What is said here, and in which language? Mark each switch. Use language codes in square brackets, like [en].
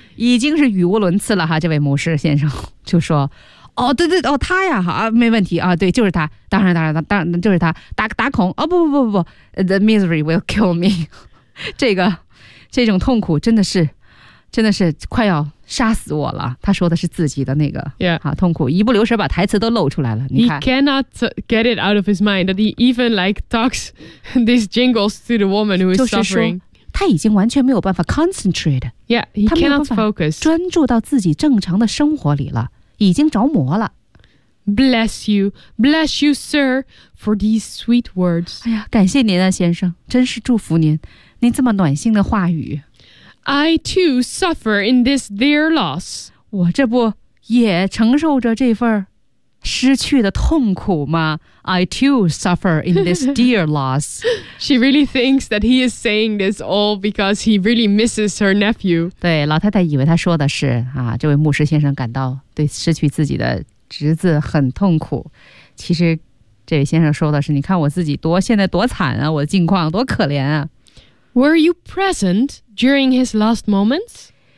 [zh] 已经是语无伦次了哈，这位牧师先生就说，哦，对对，哦，他呀，好，没问题啊，对，就是他，当然就是他，打孔。哦，不 [en] the misery will kill me. [zh] 这种痛苦真的是快要杀死我了。他说的是自己的那个、 [en] yeah. [zh] 啊、痛苦，一不留神把台词都露出来了。你看 [en] He cannot get it out of his mind that he even like talks these jingles to the woman who is suffering. [zh] 就是说他已经完全没有办法 concentrate. [en] Yeah, he cannot focus. [zh] 专注到自己正常的生活里了，已经着魔了。 [en] Bless you, sir, for these sweet words. [zh] 哎呀，感谢您啊，先生，真是祝福您，您这么暖心的话语。 [en] I too suffer in this dear loss. [zh] 我这不也承受着这份失去的痛苦吗？ [en] I too suffer in this dear loss. She really thinks that he is saying this all because he really misses her nephew. [zh] 对，老太太以为他说的是啊，这位牧师先生感到对失去自己的侄子很痛苦，其实这位先生说的是，你看我自己多现在多惨啊，我的境况多可怜啊。 [en] Were you present during his last moments?